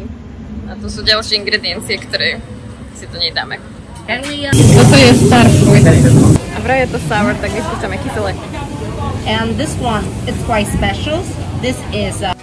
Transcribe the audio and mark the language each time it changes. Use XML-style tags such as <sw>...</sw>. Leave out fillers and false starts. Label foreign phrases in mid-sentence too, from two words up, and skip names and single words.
<sk>A to sú ďalšie ingrediencie, ktoré si to nedáme. Toto je</sk> <en>star fruit.</en> <sk>A vraj je to sour, tak vyskúšame kyselé.</sk> <en>And this one, it's quite special. This is</en>